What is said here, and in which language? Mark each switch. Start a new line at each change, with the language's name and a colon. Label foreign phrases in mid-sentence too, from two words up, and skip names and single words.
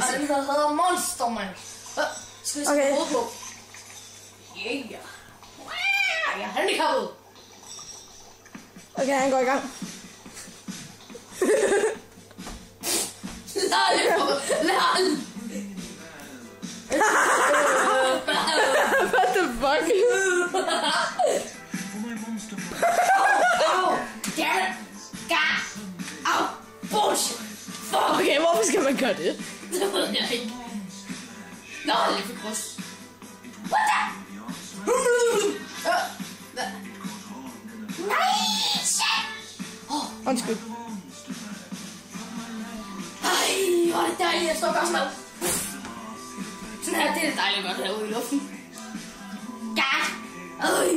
Danish: og den hedder Monster, man. Skal vi se på? Yeah. Jeg er handicappet. Okay, han går i gang. Lad.
English: What the fuck? Au! Damn! God! Au! Bullshit! Fuck!
Danish: Okay, hvorfor skal man gøre det? Det ved jeg ikke. Nå, det er for gross.
English: What the?
Danish: Nej! Shit! Undskyld. Ej, hvor er det dejligt. Jeg står godt med. Sådan her, det er dejligt godt herude i luften. God!